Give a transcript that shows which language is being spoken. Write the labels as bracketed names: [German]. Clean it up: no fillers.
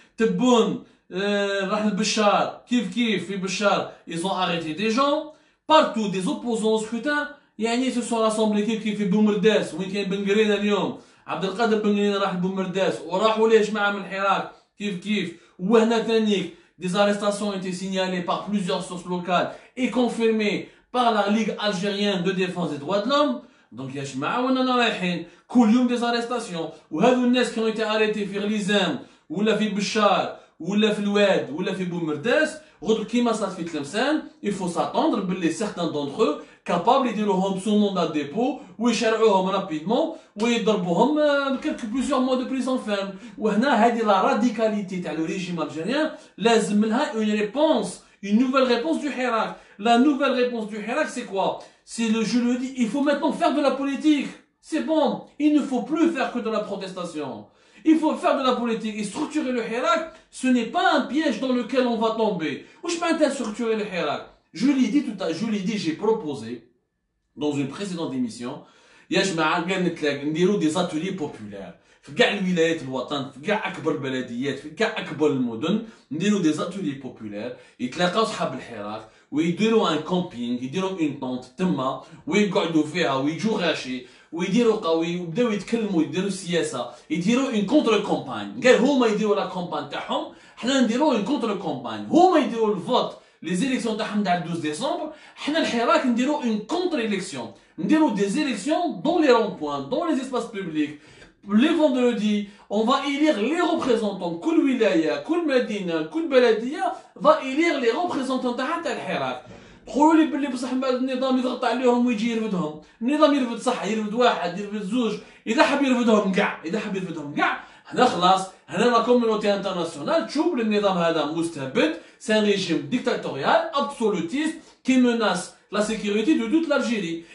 [Arabic] تبون راح البشار كيف في بشار [French] ils ont arrêté des gens partout des opposants au scrutin [Arabic] يعني [French] se sont rassemblés [Arabic] كيف في بومرداس وين كاين بن قرينه اليوم عبد القادر بن قرينه راح لبومرداس وراحوا ليه جماعه من الحراك كيف وهنا ثانيك. [French] Des arrestations ont été signalées par plusieurs sources locales et confirmées par la Ligue algérienne de défense des droits de l'homme. [Arabic] Donc يا جماعة وانا رايحين كل يوم [French] des arrestations [Arabic] وهذو الناس [French] qui ont été arrêtés [Arabic] في غليزان ولا في بشار ولا في الواد ولا في بومرداس غدو كيما صارت في تلمسان. [French] Il faut s'attendre [Arabic] باللي [French] certains d'entre eux capables [Arabic] يديروهم [French] sous mandat de dépôt [Arabic] ويشرعوهم رابيدمون ويضربوهم [French] plusieurs mois de prison ferme. [Arabic] وهنا هذه لا راديكاليتي تاع لو ريجيم الجيريان لازم لها [French] une réponse une nouvelle réponse du Hirak. La nouvelle réponse du Hirak c'est quoi? C'est je le dis, il faut maintenant faire de la politique. C'est bon, il ne faut plus faire que de la protestation. Il faut faire de la politique et structurer le Hirak. Ce n'est pas un piège dans lequel on va tomber. Où je m'intéresse structurer le Hirak. Je l'ai dit tout à l'heure, je l'ai dit, j'ai proposé dans une précédente émission. [Arabic] يا جماعة نديرو [French] des ateliers populaires [Arabic] في كاع الولايات الوطن في كاع أكبر البلديات في كاع أكبر المدن نديرو des ateliers populaires يتلاقاو صحاب الحراك ويديروا ان كومبينغ يديروا اون طونت تما ويقعدوا فيها ويجوا غاشي ويديروا قوي وبداو يتكلموا يديروا السياسه يديروا اون كونتر كومباين. قال هما يديروا لا كومباين تاعهم حنا نديروا اون كونتر كومباين. هما يديروا الفوت لي زيليكسيون تاعهم تاع 12 ديسمبر حنا الحراك نديروا اون كونتر اليكسيون نديروا دي زيليكسيون دون لي رون بوين دون لي اسباس بوبليك [French] les vendredis, on va élire les représentants. [Arabic] Kul wilaya, kul medina, kul baladia [French] va élire les représentants [Arabic] تاع الحراك. تقولوا لي باللي بصح النظام يضغط عليهم ويجي يرفدهم. النظام يرفد صح، يرفد واحد، يرفد زوج، إذا حب يرفدهم كاع، إذا حب يرفدهم كاع، هنا خلاص، هنا لا كوميونيتي انترناسيونال تشوف النظام هذا مستبد، سي ان ريجيم ديكتاتوريال [French] absolutiste qui menace la sécurité de toute l'Algérie.